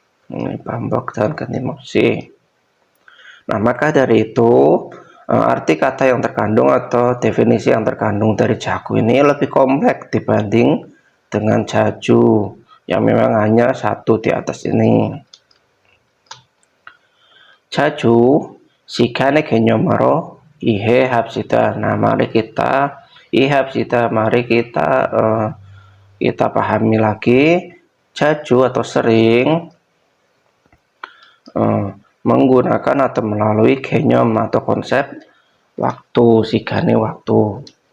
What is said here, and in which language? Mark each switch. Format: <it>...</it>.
<id>Ini 반복 dan 끊임없이. Nah, maka dari itu arti kata yang terkandung atau definisi yang terkandung dari jaku ini lebih kompleks dibanding dengan 자주 yang memang hanya satu di atas ini.</id> <ko>자주 시간의 개념으로 이해합시다.</ko> <id>Nah, mari kita 이해합시다. Mari kita pahami lagi. 자주 atau sering menggunakan atau melalui 개념 atau konsep waktu, 시간의 waktu.</id>